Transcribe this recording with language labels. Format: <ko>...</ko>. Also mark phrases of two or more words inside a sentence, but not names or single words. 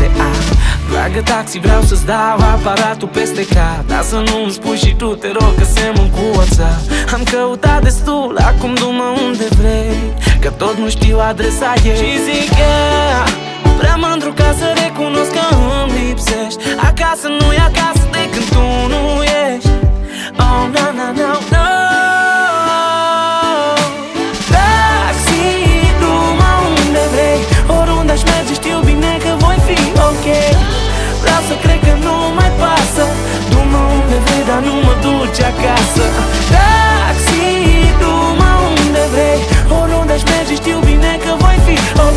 <ro>Dragă taxi, vreau să-ți dau aparatul peste cap, dar să nu-mi spui și tu, te rog, că semăn cu WhatsApp. Am căutat destul, acum du-mă unde vrei, că tot nu știu adresa ei. Și zic yeah, prea mândru ca să recunosc că îmi lipsești. Acasă nu-i acasă de când tu nu ești.</ro> <en>Oh, no, no, no, no.</en> <ro>Taxi, du-mă unde vrei, oriunde aș merge știu bine că voi fi ok. Vreau să cred că nu mai pasă. Du-mă unde vrei, dar nu mă duci acasă. Taxi, du-mă unde vrei, oriunde aș merge știu bine că voi fi ok.</ro>